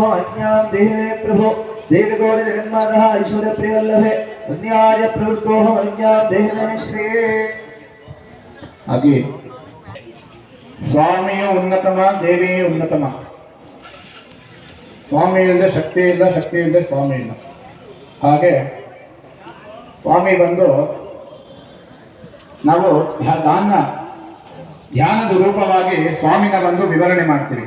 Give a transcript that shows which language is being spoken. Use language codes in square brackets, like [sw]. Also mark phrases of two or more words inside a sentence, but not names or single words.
[sa] कन्यां देहि मे प्रभो देवी गौरी जगन्मातः ऐश्वर्य प्रियवल्लभे अन्यार्य प्रवृत्तोऽहम् अन्यां देहि मे श्री [kn] ಹಾಗೆ ಸ್ವಾಮಿಯು ಉನ್ನತಮ, ದೇವಿಯು ಉನ್ನತಮ. ಸ್ವಾಮಿ ಇಲ್ಲದೆ ಶಕ್ತಿ ಇಲ್ಲ, ಶಕ್ತಿ ಇಲ್ಲದೆ ಸ್ವಾಮಿ ಇಲ್ಲ. ಹಾಗೆ ಸ್ವಾಮಿ ಬಂದು ನಾವು ಧ್ಯಾನದ ರೂಪವಾಗಿ ಸ್ವಾಮಿನ ಬಂದು ವಿವರಣೆ ಮಾಡ್ತೀವಿ.